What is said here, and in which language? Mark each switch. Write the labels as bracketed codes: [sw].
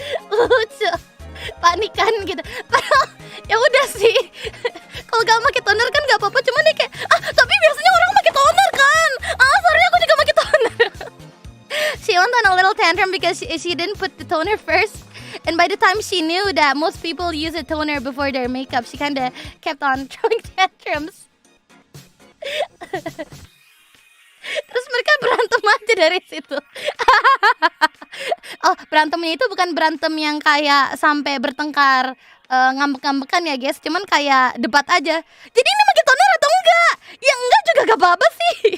[id] Lucu, panikan gitu. Padahal ya udah sih. Kalau gak pakai toner kan gak apa-apa, cuman dia kayak tapi biasanya orang pakai toner kan. Sorry aku juga pakai toner. [en] She went on a little tantrum because she didn't put the toner first. And by the time she knew that most people use a toner before their makeup, she kind of kept on throwing tantrums. [id] Terus mereka berantem aja dari situ. Oh, berantemnya itu bukan berantem yang kayak sampai bertengkar ngambek-ngambekan ya guys, cuman kayak debat aja. Jadi ini pakai toner atau enggak? Ya enggak juga gak apa-apa sih.